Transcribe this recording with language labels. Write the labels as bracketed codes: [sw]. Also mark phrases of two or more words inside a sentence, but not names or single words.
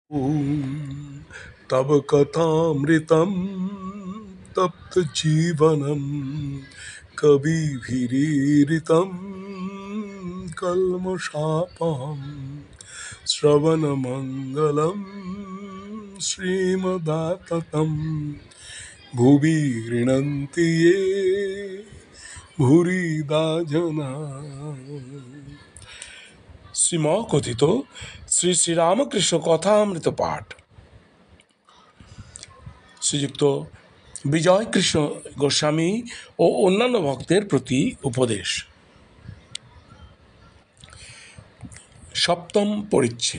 [sa] ॐ तव कथामृतं तप्तजीवनं कविभिरीरितं कल्मषापहं श्रवणमङ्गलं श्रीमदाततं भुवि गृह्णन्ति ये भूरिदा जना। [bn] শ্রীম কথিত শ্রী শ্রীরামকৃষ্ণ কথামৃত পাঠ। শ্রীযুক্ত বিজয় কৃষ্ণ গোস্বামী ও অন্যান্য ভক্তের প্রতি উপদেশ। সপ্তম পরিচ্ছেদ।